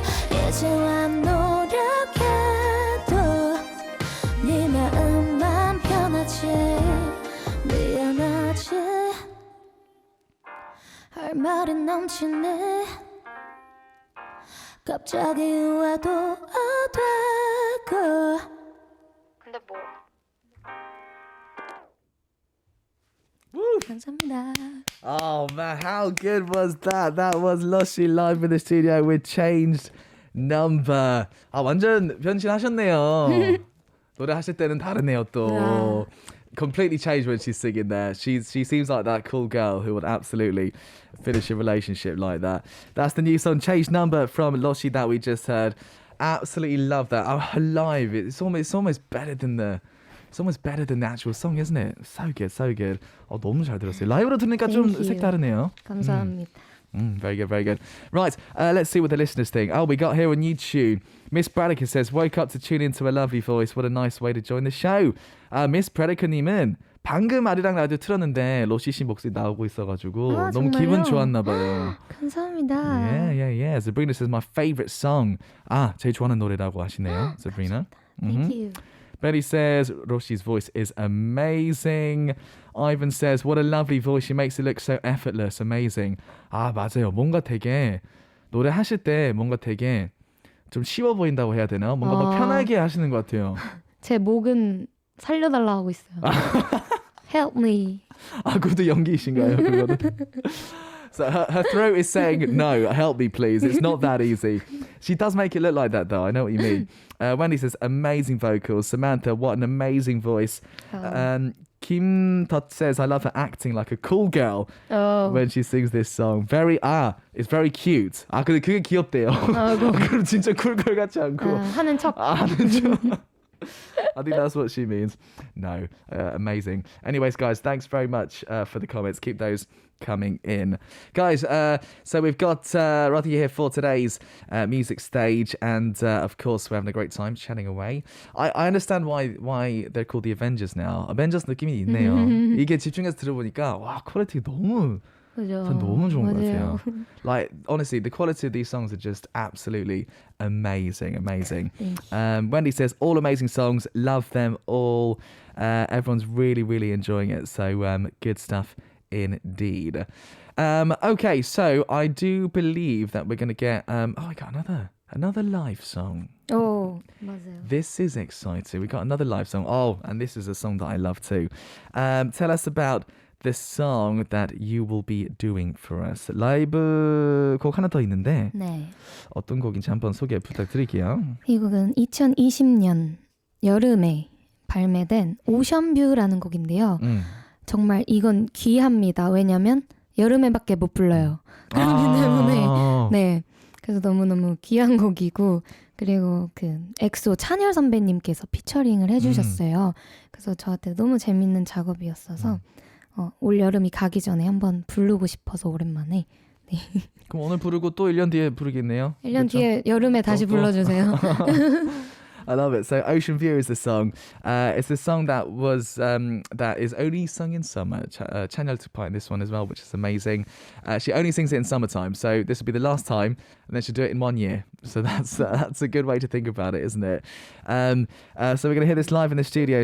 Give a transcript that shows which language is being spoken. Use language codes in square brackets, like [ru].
[ko] 이제와 노력해도 네 마음만 편하지 미안하지 할 말이 넘치네 갑자기 와도 되고 근데 뭐 감사합니다. [en] Oh man, how good was that? That was Rothy live in the studio with Changed Number. [ko] 아 완전 변신하셨네요. 노래하실 때는 다르네요 또. [en] Completely changed when she's singing there. She seems like that cool girl who would absolutely finish a relationship like that. That's the new song Changed Number from Rothy that we just heard. Absolutely love that. Oh, live, it's almost better than the actual song, isn't it? So good, so good. 너무 잘 들었어요. [ko] 라이브로 들으니까 좀 색다르네요. 감사합니다. [en] Very good, very good. Right, let's see what the listeners think. We got here a new tune. Miss Bradica says, woke up to tune into a lovely voice. What a nice way to join the show. [ko] Miss Bradica님은 방금 아리랑 라디오 틀었는데 로시 씨 목소리 나오고 있어가지고 너무 기분 좋았나 봐요. 감사합니다. [en] Yeah. Sabrina says, my favorite song. [ko] 제일 좋아하는 노래라고 하시네요. Sabrina. [en] Thank you. Betty says, Roshi's voice is amazing. Ivan says, what a lovely voice. She makes it look so effortless. [ko] Amazing. 맞아요. 뭔가 되게 노래하실 때 뭔가 되게 좀 쉬워 보인다고 해야 되나? 뭔가 막 편하게 하시는 것 같아요. 제 목은 살려달라 하고 있어요. [en] Help me. [ko] 그것도 연기이신가요? 그거는? [en] So her throat is saying, no, help me please. It's not that easy. She does make it look like that though. I know what you mean. Wendy says, amazing vocals. Samantha, what an amazing voice. Kim Tot says, I love her acting like a cool girl when she sings this song. It's very cute. 근데 그게 귀엽대요. [ko] 그럼 진짜 쿨걸 같지 않고. 하는 척. 하는 척. [en] I think that's what she means. No, amazing. Anyways, guys, thanks very much for the comments. Keep those coming in. Guys, so we've got Rothy here for today's music stage, and of course we're having a great time chatting away. I understand why they're called the Avengers now. [ko] Avengers 느낌이 있네요. 이게 집중해서 들어보니까 와 퀄리티 너무 너무 좋은 것 같아요. [en] Like honestly, the quality of these songs are just absolutely amazing. Wendy says all amazing songs, love them all. Everyone's really enjoying it. So good stuff indeed. Okay, so I do believe that we're going to get I got another live song. [ko] 맞아요. [en] This is exciting. We got another live song. And this is a song that I love too. Tell us about the song that you will be doing for us. [ko] 라이브 곡 하나 더 있는데 어떤 곡인지 한번 소개 부탁드릴게요. 이 곡은 2020년 여름에 발매된 오션뷰라는 곡인데요. 정말 이건 귀합니다. 왜냐면 여름에밖에 못 불러요. 그렇기 때문에 그래서 너무너무 귀한 곡이고 그리고 그 엑소 찬열 선배님께서 피처링을 해주셨어요. 그래서 저한테 너무 재밌는 작업이었어서 올 여름이 가기 전에 한번 부르고 싶어서 오랜만에. 그럼 오늘 부르고 또 1년 뒤에 부르겠네요. 1년 뒤에 여름에 다시 불러주세요. [en] I love it. So Ocean View is the song. It's a song that is only sung in summer. Chanyeol took part in this one as well, which is amazing. She only sings it in summertime, so this will be the last time, and then she'll do it in 1 year. So that's a good way to think about it, isn't it? So we're going to hear this live in the studio.